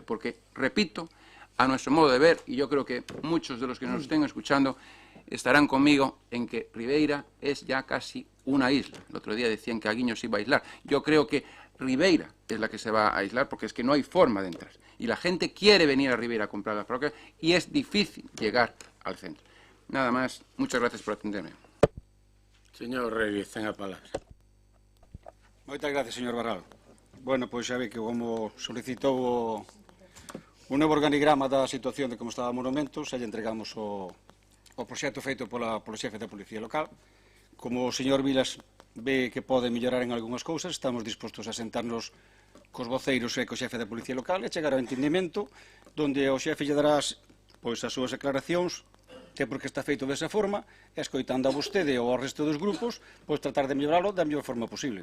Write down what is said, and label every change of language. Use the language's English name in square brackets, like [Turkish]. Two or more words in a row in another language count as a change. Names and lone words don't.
[Spanish] Porque, repito, a nuestro modo de ver, y yo creo que muchos de los que nos estén escuchando estarán conmigo en que Ribeira es ya casi una isla. El otro día decían que Aguiño se iba a aislar. Yo creo que Ribeira es la que se va a aislar porque es que no hay forma de entrar. Y la gente quiere venir a Ribeira a comprar las parroquias y es difícil llegar al centro. Nada más, muchas gracias por atenderme. Señor Reyes, [Galician] ten a palabra. Moitas gracias, señor Barral. Bueno, pois xa ve que como solicitou o novo organigrama da situación de como estaba o monumento, xa lle entregamos o proxecto feito polo xefe da Policía Local. Como o señor Vilas ve que pode mellorar en algunhas cousas, estamos dispostos a sentarnos cos voceiros e co xefe da Policía Local e chegar ao entendimento donde o xefe lle darás pois as súas declaracións que porque está feito desa forma e escoitando a vostede ou ao resto dos grupos pois tratar de melloralo da mellor forma posible.